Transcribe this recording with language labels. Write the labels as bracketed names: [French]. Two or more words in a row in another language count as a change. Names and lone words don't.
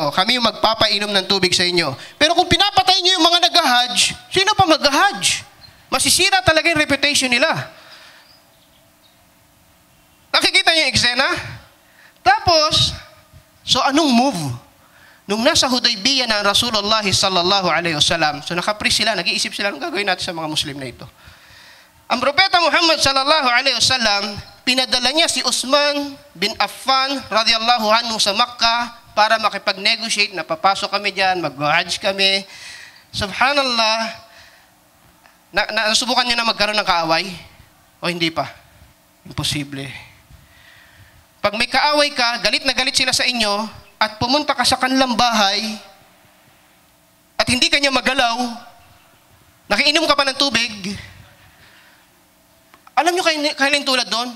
[Filipino] Kami yung magpapainom ng tubig sa inyo. Pero kung pinapatay nyo yung mga nag-hajj, sino pa mag-hajj? Masisira talaga yung reputation nila. Nakikita niyo yung eksena? Tapos, so anong move? Nung nasa Hudaybiyah na Rasulullah [Arabic] صلى الله عليه وسلم, [Filipino] so nakapris sila, nag-iisip sila, anong gagawin natin sa mga Muslim na ito? Ang Propeta Muhammad [Arabic] صلى الله عليه وسلم, [Filipino] pinadala niya si Uthman bin Affan [Arabic] رضي الله عنه [Filipino] sa Makkah para makipag-negotiate na papasok kami diyan, mag-hajj kami. Subhanallah, nasubukan niyo na magkaroon ng kaaway? O hindi pa? Imposible. Pag may kaaway ka, galit na galit sila sa inyo, at pumunta ka sa kanilang bahay, at hindi ka niya magalaw, nakiinom ka pa ng tubig, alam nyo kailan tulad doon?